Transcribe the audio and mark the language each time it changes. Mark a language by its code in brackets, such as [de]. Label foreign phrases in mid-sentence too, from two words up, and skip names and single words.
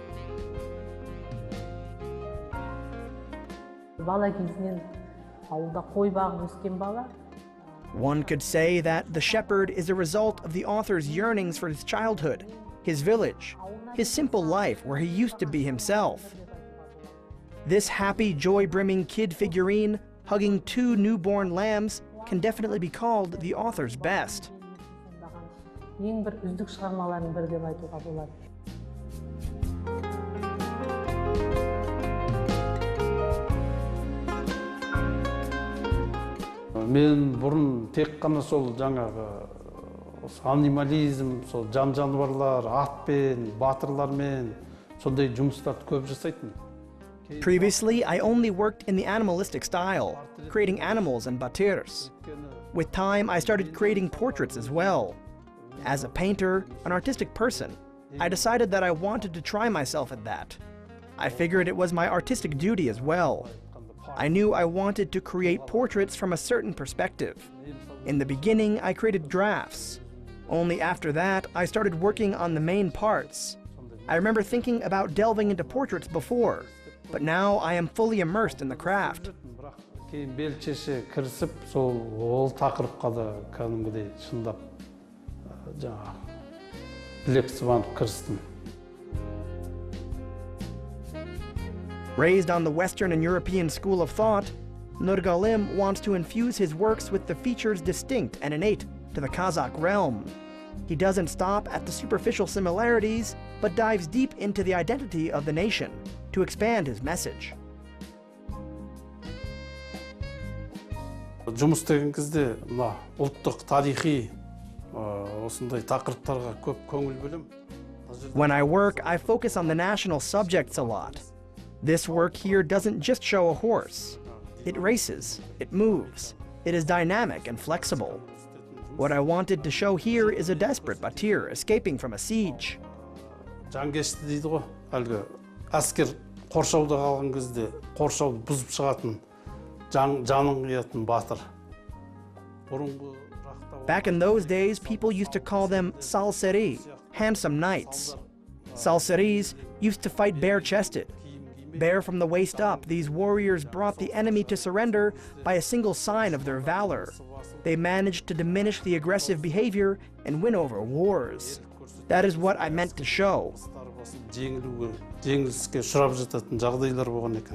[en] One could say that The Shepherd is a result of the author's yearnings for his childhood, his village, his simple life where he used to be himself. This happy, joy-brimming kid figurine hugging two newborn lambs can definitely be called the author's best. [kk] Мен бұрын тек қана сол жаңағы анимализм, сол жан-жануарлар, атпен, батырлармен сондай жұмыстарды көп жасайтын. [en] Previously, I only worked in the animalistic style, creating animals and batyrs. With time, I started creating portraits as well. As a painter, an artistic person, I decided that I wanted to try myself at that. I figured it was my artistic duty as well. I knew I wanted to create portraits from a certain perspective. In the beginning, I created drafts. Only after that, I started working on the main parts. I remember thinking about delving into portraits before, but now I am fully immersed in the craft. [kk] Кейін белшеше кірісіп, сол тақырыпқа да кәдімгідей шындап жаңағы білек сыбанып кірістім. [en] Raised on the Western and European school of thought, Nurgalim wants to infuse his works with the features distinct and innate to the Kazakh realm. He doesn't stop at the superficial similarities, but dives deep into the identity of the nation to expand his message. [kk] жұмыс істеген кезде мына ұлттық тарихи осындай тақырыптарға көп көңіл бөлем. [en] When I work, I focus on the national subjects a lot. This work here doesn't just show a horse. It races, it moves, it is dynamic and flexible. What I wanted to show here is a desperate Batyr escaping from a siege. [kk] Жангешті дейді ғой, әлгі әскер қоршауда қалған кезде қоршауды бұзып шығатын, жанын қиятын батыр. [en] Back in those days, people used to call them salseri, handsome knights. Salseris used to fight bare-chested. Bare from the waist up, these warriors brought the enemy to surrender by a single sign of their valor. They managed to diminish the aggressive behavior and win over wars. That is what I meant to show. [kk] Жеңіліске ұшырап жататын жағдайлар болған екен.